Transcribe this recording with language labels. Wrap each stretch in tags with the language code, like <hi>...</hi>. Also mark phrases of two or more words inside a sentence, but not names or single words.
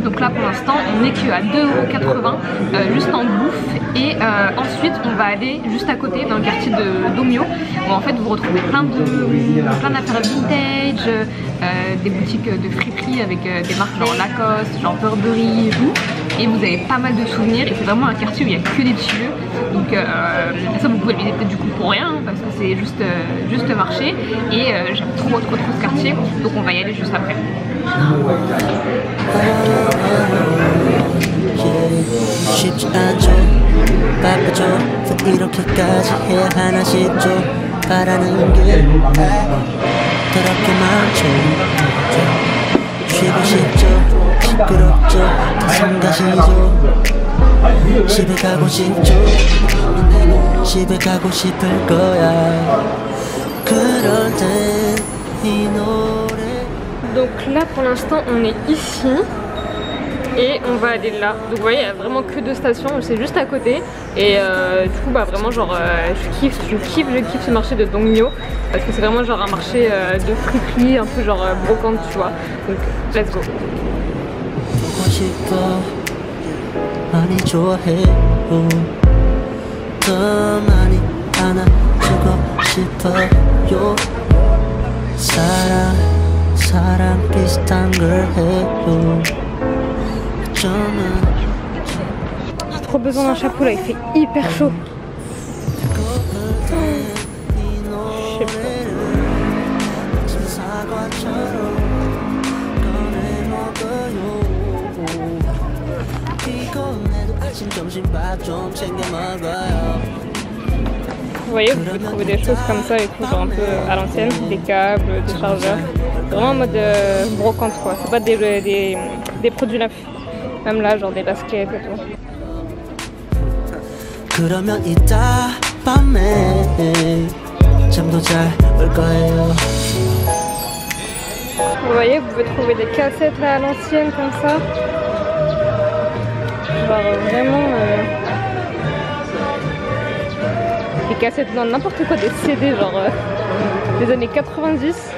<fr>Donc là pour l'instant on est que à 2,80 € juste en bouffe et ensuite on va aller juste à côté dans le quartier de Domyo où en fait vous retrouvez plein d'affaires vintage, des boutiques de friperie avec des marques genre Lacoste, genre Burberry et tout, et vous avez pas mal de souvenirs et c'est vraiment un quartier où il n'y a que des tuyaux, donc ça vous pouvez le visiter du coup pour rien hein, parce que c'est juste marché et j'aime trop ce quartier, donc on va y aller juste après.</fr> <ko>쉽지 않죠 바쁘죠 이렇게까지 해야 하나씩 좀 바라는 게 더럽게 많죠 쉬고 싶죠 시끄럽죠 다 성가시죠 집에 가고 싶죠 집에 가고 싶을 거야 그럴 땐 이 노래.</ko> <fr>Donc là pour l'instant on est ici et on va aller là, donc vous voyez il n'y a vraiment que 2 stations, c'est juste à côté et du coup vraiment genre je kiffe ce marché de Dongmyo parce que c'est vraiment genre un marché de friperie un peu genre brocante tu vois, donc</fr> <en>let's go.</en> <ko>사랑 비슷한 걸 해요.</ko> <fr>J'ai trop besoin d'un chapeau là, il fait hyper chaud. Je sais pas.</fr> <ko>아침 점심밥 좀 챙겨 먹어요.</ko> <fr>Vous voyez, vous pouvez trouver des choses comme ça et tout, genre un peu à l'ancienne, des câbles, des chargeurs. Vraiment en mode brocante quoi, c'est pas des produits neufs. Même là, genre des baskets et tout.</fr> <ko>그러면 이따 밤에 잠도 잘 올 거예요.</ko> <fr>Vous voyez, vous pouvez trouver des cassettes là à l'ancienne comme ça. Genre vraiment des cassettes, non n'importe quoi, des CD genre des années 90.</fr>